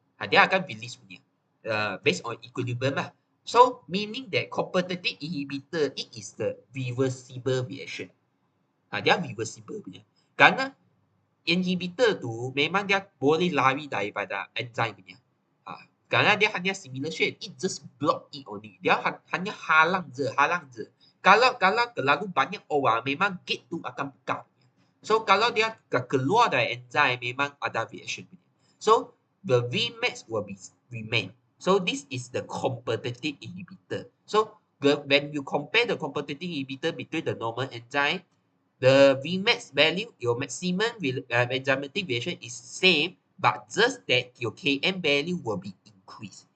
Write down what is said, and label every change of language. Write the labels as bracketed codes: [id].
[ms] Dia akan release punya [en] based on equilibrium lah. So meaning that competitive inhibitor it is the reversible reaction. [ms] Dia reversible punya. Kerana inhibitor tu memang dia boleh lari daripada enzyme punya. Kerana dia hanya simulation, [en] it just block it only. [ms] Dia hanya halang je. Kalau terlalu banyak orang, memang gate tu akan buka. So kalau dia keluar dari enzyme, memang ada reaction punya. [en] So the Vmax will remain. So this is the competitive inhibitor. So when you compare the competitive inhibitor between the normal enzyme, the Vmax value, your maximum enzymatic reaction is same, but just that your Km value will be increased.